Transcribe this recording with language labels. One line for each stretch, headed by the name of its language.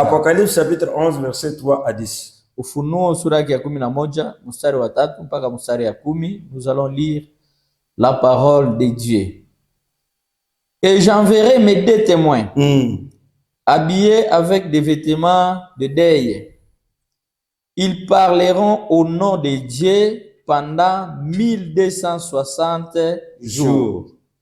French: Apocalypse chapitre 11 verset 3 à 10.
Swahili: Ufunuo sura yake ya 11 mstari wa 3 mpaka mstari ya 10.
French: Nous allons lire la parole de Dieu. Et j'enverrai mes deux témoins, habillés avec des vêtements de deuil. Ils parleront au nom de Dieu pendant 1260 jours.